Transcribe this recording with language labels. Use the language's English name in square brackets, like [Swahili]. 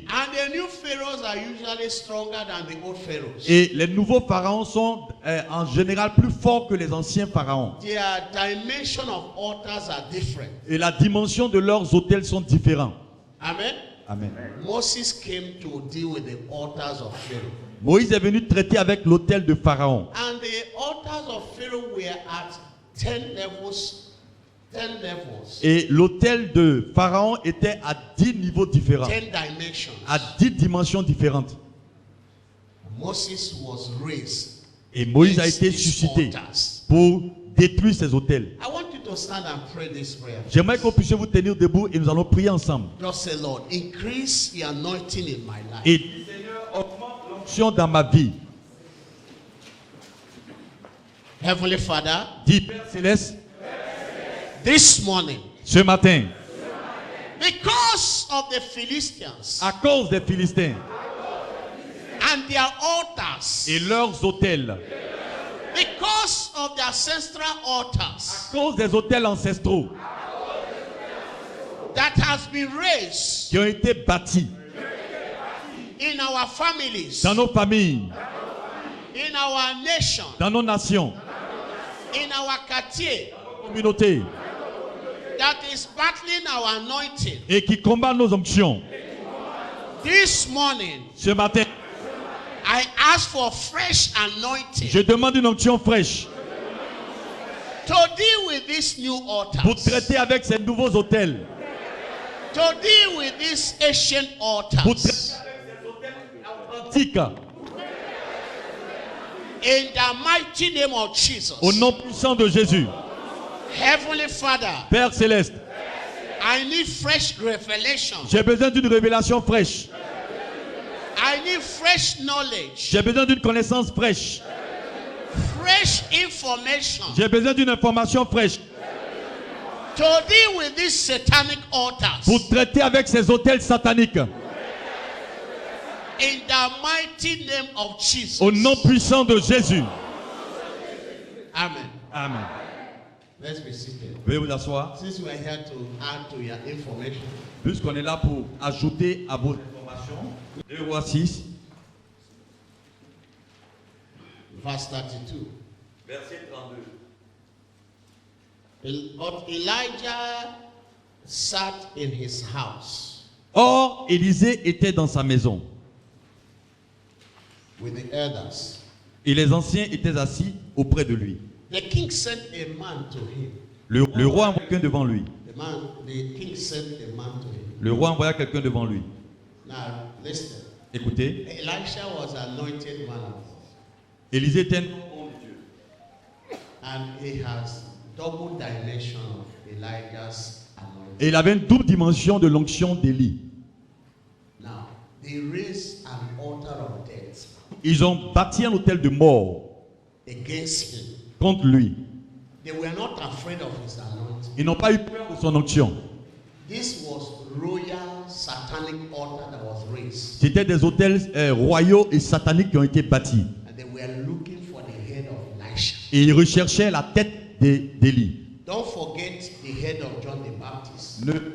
[English] And the new pharaohs are usually stronger than the old pharaohs. [French] Et les nouveaux pharaons sont en général plus forts que les anciens pharaons. [English] Their dimension of altars are different. [French] Et la dimension de leurs autels sont différents. [English] Amen. [French] Amen. [English] Moses came to deal with the altars of Pharaoh. [French] Moïse est venu traiter avec l'autel de Pharaon. [English] And the altars of Pharaoh were at 10 levels. 10 levels. [French] Et l'autel de Pharaon était à 10 niveaux différents. [English] 10 dimensions. [French] À 10 dimensions différentes. [English] Moses was raised. [French] Et Moïse a été [English] against these [French] suscité [English] altars. [French] pour détruire ces autels. [English] I want you to stand and pray this prayer. [French] J'aimerais qu'on puisse vous tenir debout et nous allons prier ensemble. [English] Just say, Lord, increase the anointing in my life. [French] Et Seigneur, augmente l'onction dans ma vie. [English] Heavenly Father, [French] Dis Père Céleste, [English] this morning, [French] ce matin, [English] because of the Philistines [French] à cause des Philistins [English] and their altars, [French] et leurs autels, [English] because of the ancestral altars [French] à cause des autels ancestraux [English] that has been raised [French] qui ont été bâtis [English] in our families, [French] dans nos familles, [English] in our nation, [French] dans nos nations, [English] in our quartier, [French] communautés, [English] that is battling our anointing. [French] et qui combattent nos onctions. [English] This morning, [French] Ce matin, [English] I ask for fresh anointing [French] je demande une onction fraîche [English] to deal with these new altars, [French] pour traiter avec ces nouveaux autels, [English] to deal with these ancient [French] pour traiter [English] altars. [French] avec ces autels antiques. [English] In the mighty name of Jesus. [French] Au nom puissant de Jésus. [English] Heavenly Father, [French] Père Céleste, [English] I need fresh revelation. [French] j'ai besoin d'une révélation fraîche. [English] I need fresh knowledge, [French] J'ai besoin d'une connaissance fraîche. [English] fresh information [French] J'ai besoin d'une information fraîche [English] to deal with these satanic altars. [French] pour traiter avec ces autels sataniques. [English] In the mighty name of Jesus. [French] Au nom puissant de Jésus. [English] Amen. [French] Amen. [English] Let's be seated. [French] Veuillez vous asseoir. [English] Since we are here to add to your information, [French] Puisqu'on est là pour ajouter à vos informations. 2 Rois 6, [English] verse 32. [French] verset 32. [English] But Elijah sat in his house [French] Or, Élisée était dans sa maison. [English] with the elders. [French] Et les anciens étaient assis auprès de lui. [English] The king sent a man to him. [French] Le roi envoya quelqu'un devant lui. [English] The king sent a man to him. [French] Le roi envoya quelqu'un devant lui. [English] Now, listen. [French] Écoutez, [English] Elisha was anointed man of God, [French] Élisée était un homme de Dieu. [English] and he has double dimension of Elijah's anointing. [French] Et il avait une double dimension de l'onction d'Élie. [English] Now, they raised an altar of death [French] Ils ont bâti un hôtel de mort [English] against him. [French] contre lui. [English] They were not afraid of his anointing. [French] Ils n'ont pas eu peur de son onction. [English] This was royal satanic altar that was raised, [French] C'était des hôtels royaux et sataniques qui ont été bâtis. [English] and they were looking for the head of Elisha. [French] Et ils recherchaient la tête d'Élie. [English] Don't forget the head of John the Baptist.